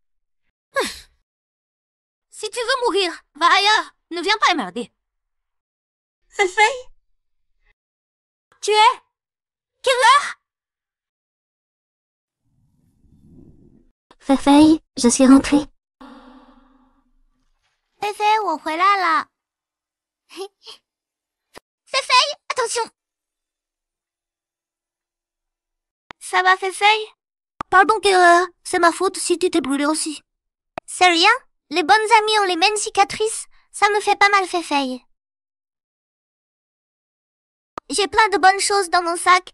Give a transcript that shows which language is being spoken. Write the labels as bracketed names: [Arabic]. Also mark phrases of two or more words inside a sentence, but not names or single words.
[French] Si tu veux mourir, va ailleurs. Ne viens pas emmerder. Fei, Tu es? Quelle heure? Fei, je suis rentrée. [Chinese] Fei, 我回来了。Fei, [French] attention. Ça va, Fei? Pardon, Kira, c'est ma faute si tu t'es brûlée aussi. C'est rien. Les bonnes amies ont les mêmes cicatrices. Ça me fait pas mal, Fei. J'ai plein de bonnes choses dans mon sac.